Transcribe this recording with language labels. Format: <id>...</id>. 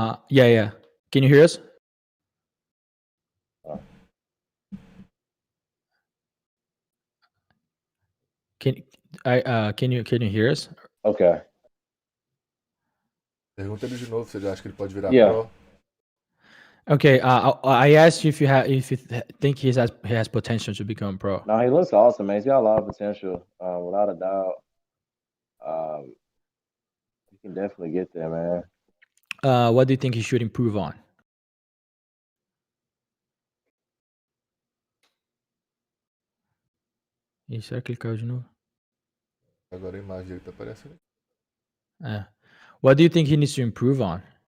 <en>Yeah. Can you hear us? Can you hear us? Okay.</en> <pt>Pergunta ele de novo se ele acha que ele pode virar</pt> <en>Yeah.</en> <pt>pro.</pt> <en>Okay, I asked you if you think he has potential to become pro. No, he looks awesome, man. He's got a lot of potential, without a doubt. He can definitely get there, man. What do you think he should improve on?</en> <pt>Ih, será que ele caiu de novo? Agora a imagem dele tá aparecendo.</pt> <en>What do you think he needs to improve on?</en>